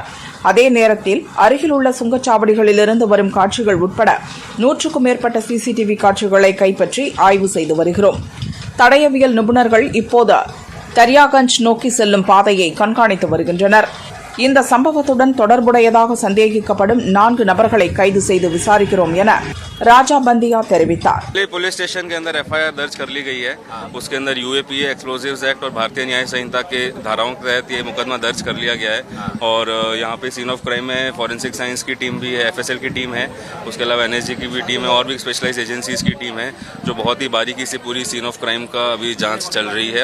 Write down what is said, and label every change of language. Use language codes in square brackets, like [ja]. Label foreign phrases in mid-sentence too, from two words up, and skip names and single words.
[ta] அதே நேரத்தில் அருகில் உள்ள சுங்கச்சாவடிகளிலிருந்து வரும் காட்சிகள் உட்பட 100க்கும் மேற்பட்ட சிசிடிவி காட்சிகளை கைப்பற்றி ஆய்வு செய்து வருகிறோம். தடயவியல் நிபுணர்கள் இப்போது தரியாகஞ்ச் நோக்கி செல்லும் பாதையை கண்காணித்து வருகின்றனர். இந்த சம்பவத்துடன் தொடர்புடையதாக சந்தேகிக்கப்படும் 4 நபர்களை கைது செய்து விசாரிக்கிறோம் என ராஜா பந்தியா தெரிவித்தார். [hi] पुलिस स्टेशन के अंदर एफआईआर दर्ज कर ली गई है. उसके अंदर यूएपीए, [en] explosives act [hi] और भारतीय न्याय संहिता के धाराओं के तहत ये मुकदमा दर्ज कर लिया गया है. और यहाँ पे [en] scene of crime [hi] में [en] forensic science [hi] की टीम भी है, एफएसएल की टीम है, उसके अलावा एनएसजी की भी टीम है और भी [en] specialised agencies [hi] की टीम है जो बहुत ही बारीकी से पूरी [en] scene of crime [hi] का अभी जांच चल रही है.